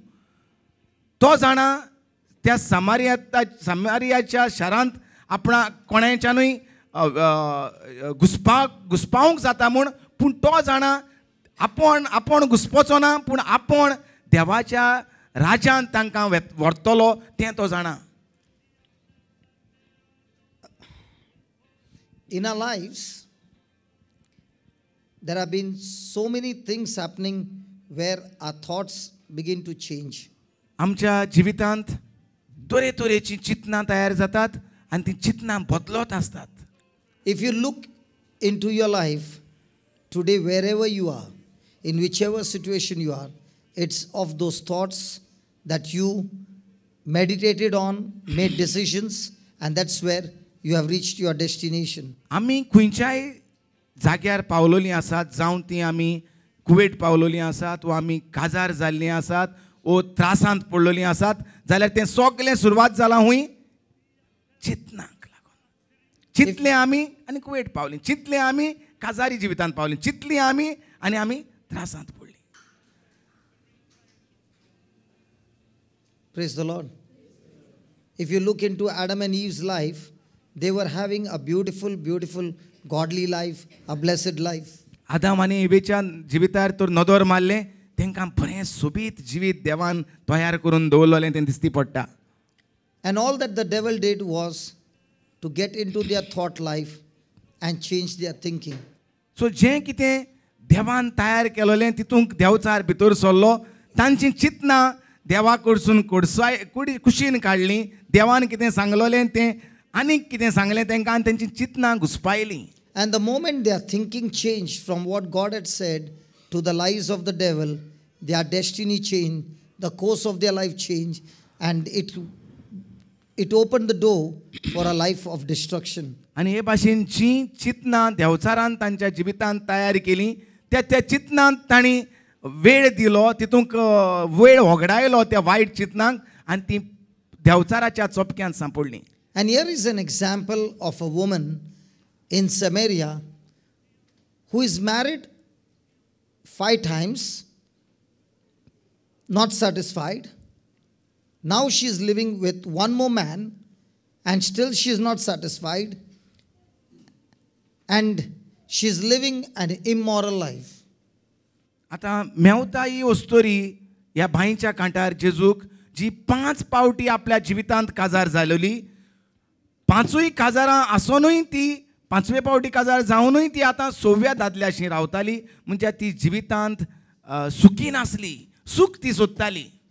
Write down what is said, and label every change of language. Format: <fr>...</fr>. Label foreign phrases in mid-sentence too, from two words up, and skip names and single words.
<kok>तो जाणा त्या समारियाच्या शारांत आपणा कोणाच्यानूय घुस्पावंक जाता म्हूण, पूण तो जाणा आपूण घुस्पोचो ना, पूण आपूण देवाच्या राज्यांत तांकां व्हरतलो तें तो जाणा.</kok> <en>In our lives, there have been so many things happening where our thoughts begin to change.</en> <kok>आमच्या जिवितांत तरेतरेची चिंतनां तयार जातात आनी ती चिंतनां बदलत आसतात.</kok> <en>If you look into your life today, wherever you are, in whichever situation you are, it's of those thoughts that you meditated on, made decisions, and that's where you have reached your destination.</en> <kok>आमी खंयच्याय जाग्यार पावलोलीं आसात, जावं ती आमी कुवेट पावलोलीं आसात, वा आमी काजार जाल्लीं आसात, वो त्रासांत पडलोलीं आसात, जाल्यार तें सगळें सुरवात जालां हुंय चिंतनाक लागून. चिंतलें आमी आनी कुवेट पावलीं, चिंतलें आमी काजारी जिवितांत पावलीं, चिंतलीं आमी आनी आमी त्रासांत पडलीं.</kok> <en>Praise the Lord. If you look into Adam and Eve's life, they were having a beautiful, beautiful, godly life, a blessed life.</en> <kok>आदाम आनी इवेच्या जिवितार तर नदर मारलें, तांकां बरें सोबीत जिवीत देवान तयार करून दवरलेलें तें दिसती पडटा.</kok> <en>And all that the devil did was to get into their thought life and change their thinking.</en> <kok>सो जें कितें देवान तयार केलोलें तितूंक देंवचार भितर सरलो, तांचीं चिंतनां देवा कडसून कुशीन काडलीं. देवान कितें सांगलोलें तें आनीक कितें सांगलें तांकां आनी तांचीं चिंतनां घुस्पायलीं.</kok> <en>And the moment their thinking changed from what God had said to the lies of the devil, their destiny changed, the course of their life changed, and it opened the door for a life of destruction.</en> <kok>आनी हे भाशेन जीं चिंतनां देंवचारान तांच्या जिवितांत तयार केलीं, त्या चिंतनांत तांणी वेळ दिलो, तितूंक वेळ वगडायलो त्या वायट चिंतनांक आनी तीं देंवचाराच्या चोपक्यांत सांपडलीं.</kok> <en>And here is an example of a woman in Samaria who is married 5 times, not satisfied. Now she is living with one more man and still she is not satisfied. And she is living an immoral life.</en> <kok>आतां मेवता ही वस्तोरी ह्या बांयच्या कांठार जेजूक जी 5 पावटी आपल्या जिवितांत काजार जालोली, 5य काजारां आसोनूय ती 5वे पावटी काजार जावनूय ती आतां 6व्या दादल्याशी रावताली. म्हणजे ती जिवितांत सुखी नासली, सूख ती सोदताली.</kok>